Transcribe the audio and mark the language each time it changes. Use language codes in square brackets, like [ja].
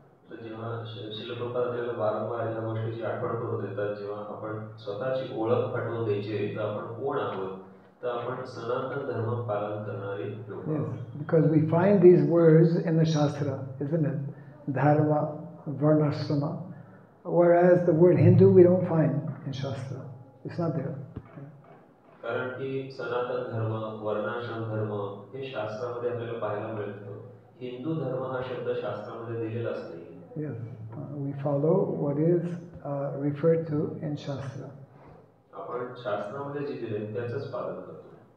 [mr] जेव्हा श्रील प्रभुपाद आपल्याला वारंवार या गोष्टीची आठवण करून देतात, जेव्हा आपण स्वतःची ओळख पटवून द्यायची तर आपण कोण आहोत, तर आपण सनातन धर्म पालन करणारे लोक आहोत. [en] Because we find these words in the Shastra, isn't it? Dharma, Varnashrama. Whereas the word Hindu we don't find in Shastra. It's not there. [mr] कारण की सनातन धर्म, वर्णाश्रम धर्म हे शास्त्रामध्ये आपल्याला पाहायला मिळतं. हिंदू धर्म हा शब्द शास्त्रामध्ये दिलेलाच नाही. [en] Yes, we follow what is referred to in Shastra. [mr] आपण शास्त्रामध्ये जे दिले त्याचंच पालन करतो.